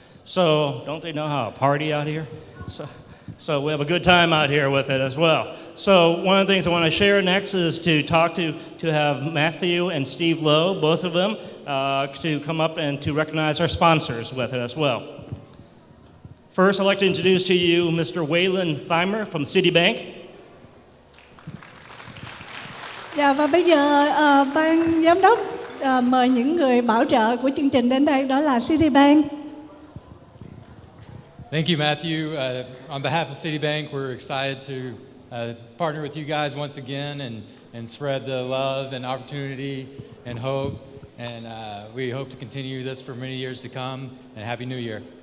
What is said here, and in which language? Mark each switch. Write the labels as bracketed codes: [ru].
[en] So, don't they know how to party out here? So we have a good time out here with it as well. So one of the things I want to share next is to talk to have Matthew and Steve Lowe, both of them, to come up and to recognize our sponsors with it as well. First, I'd like to introduce to you Mr. Waylon Thymer from Citibank. [vi] Dạ, và bây giờ ban giám đốc mời những người bảo trợ của chương trình đến đây, đó là Citibank. [en] Thank you, Matthew. On behalf of Citibank, we're excited to partner with you guys once again and spread the love and opportunity and hope. And we hope to continue this for many years to come. And Happy New Year.